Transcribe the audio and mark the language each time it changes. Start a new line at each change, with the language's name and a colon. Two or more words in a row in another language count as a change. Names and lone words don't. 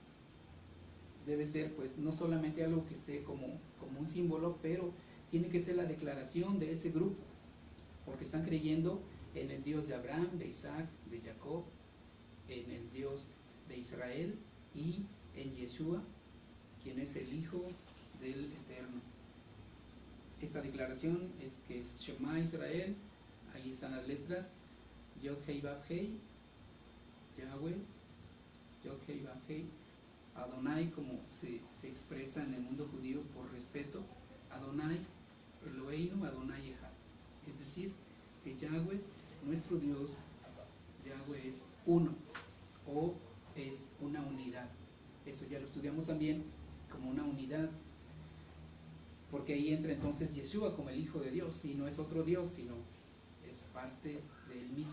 Spanish: Debe ser pues no solamente algo que esté como un símbolo, pero tiene que ser la declaración de ese grupo, porque están creyendo en el Dios de Abraham, de Isaac, de Jacob, en el Dios de Israel y en Yeshua, quien es el Hijo del Eterno. Esta declaración es que es
Hebrew: שמע ישראל,
Spanish: ahí están las letras,
Hebrew: יוד הא וו הא, יהוה, יוד הא וו הא, אדוני,
Spanish: como se expresa en el mundo judío por respeto,
Hebrew: אדוני, אלוהינו, אדוני אחד.
Spanish: Es decir, que Yahweh, nuestro Dios, Yahweh es uno, o es una unidad. Eso ya lo estudiamos también como una unidad, porque ahí entra entonces Yeshua como el Hijo de Dios, y no es otro Dios, sino es parte de Él mismo.